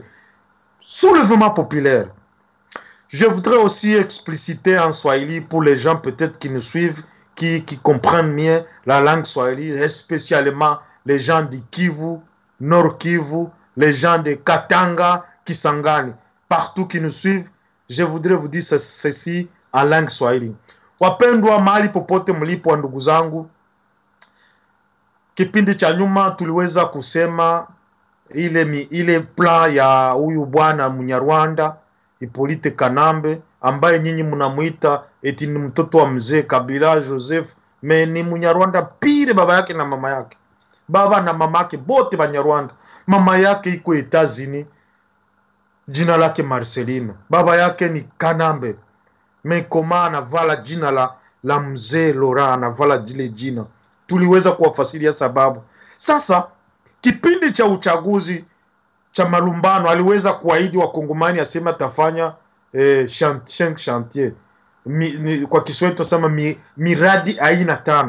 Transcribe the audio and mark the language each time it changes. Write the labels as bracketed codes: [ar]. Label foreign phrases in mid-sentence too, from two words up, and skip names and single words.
[fr] Soulèvement populaire. Je voudrais aussi expliciter en Swahili pour les gens peut-être qui nous suivent, qui comprennent mieux la langue Swahili, spécialement les gens du Kivu, Nord Kivu, les gens de Katanga, Kisangani, partout qui nous suivent. Je voudrais vous dire ceci en langue Swahili. [sw] Wapendwa mahali popote mlipo ndugu zangu, kipindi cha nyuma tuliweza kusema ile plan ya huyu bwana Munyarwanda Hippolyte Kanambe ambaye nyinyi mnamuita eti ni mtoto wa mzee Kabila Joseph, me ni Munyarwanda pire, baba yake na mama yake. Baba na mama yake bote Banyarwanda. Mama yake iko Etazini, jina lake Marceline. Baba yake ni Kanambe. Me koma anavala jina la mzee Laurent, anavala jile jina. Tuliweza kuwafasiria sababu. Sasa kipindi cha uchaguzi cha malumbano aliweza kuahidi wakongomani asema tafanya chantier. Kwa Kiswahili tunasema miradi aina 5.